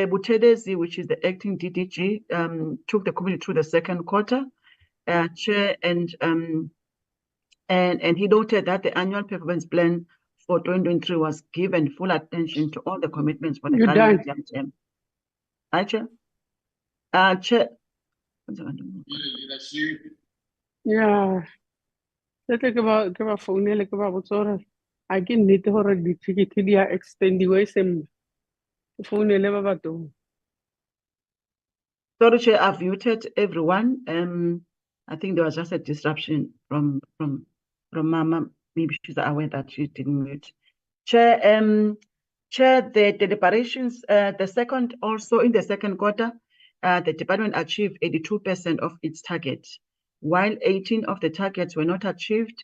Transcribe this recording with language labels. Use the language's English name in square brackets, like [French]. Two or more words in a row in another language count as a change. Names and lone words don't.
[English] Buthelezi, which is the acting DDG, took the committee through the second quarter, Chair, and he noted that the annual performance plan for 2023 was given full attention to all the commitments for the current term. Chair? Chair. Yeah. [Tswana] Ke ba founele ke ba botsa gore a ke nnete gore di-ticket di a extendiwe sembe. Ke founele ba batho. [English] Sorry, Chair, I've muted everyone. I think there was just a disruption from Mama. Maybe she's aware that she didn't mute. Chair, the deliberations, in the second quarter, the department achieved 82% of its target, while 18 of the targets were not achieved.